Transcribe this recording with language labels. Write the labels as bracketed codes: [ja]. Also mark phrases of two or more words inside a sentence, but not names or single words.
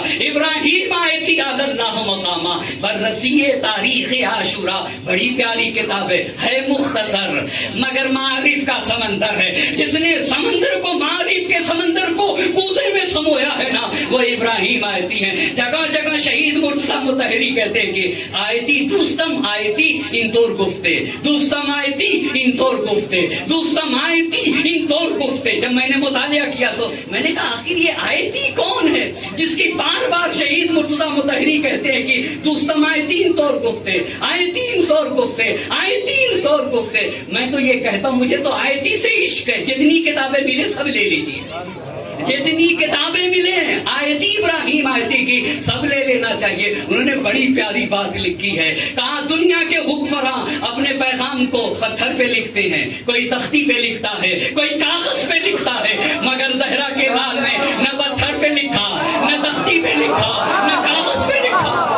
[ur] ابراہیم آیتی [ar] علی اللہ مقامہ، [ur] بررسی تاریخ عاشورہ، بڑی پیاری کتاب ہے مختصر مگر معارف کا سمندر ہے۔ جس نے سمندر کو، معارف کے سمندر کو کوزے میں سمویا ہے نا، وہ ابراہیم آیتی ہیں۔ جگہ جگہ شہید مرتضیٰ مطہری کہتے ہیں کہ [fa] آیتی دوستم آیتی ان طور گفتے، دوستم آیتی ان طور گفتے، دوستم آیتی ان طور گفتے۔ [ur] جب میں نے مطالعہ کیا تو میں نے کہا آخر یہ آیتی کون ہے جس کی بار بار شہید مرتضیٰ مطہری کہتے ہیں کہ [fa] دوستم آیتی ان طور گفتے، آیتی ان طور گفتے، [ur] آیتی ان طور گفتے۔ میں تو یہ کہتا ہوں مجھے تو آیتی سے عشق ہے، جتنی کتابیں ملے سب لے لیجیے، جتنی کتابیں ملے ہیں آیتی ابراہیم آیتی کی سب لے لینا چاہیے۔ انہوں نے بڑی پیاری بات لکھی ہے، کہا دنیا کے حکمراں اپنے پیغام کو پتھر پہ لکھتے ہیں، کوئی تختی پہ لکھتا ہے، کوئی کاغذ پہ لکھتا ہے، مگر زہرا کے لال نے نہ پتھر پہ لکھا، نہ تختی پہ لکھا، نہ کاغذ پہ لکھا۔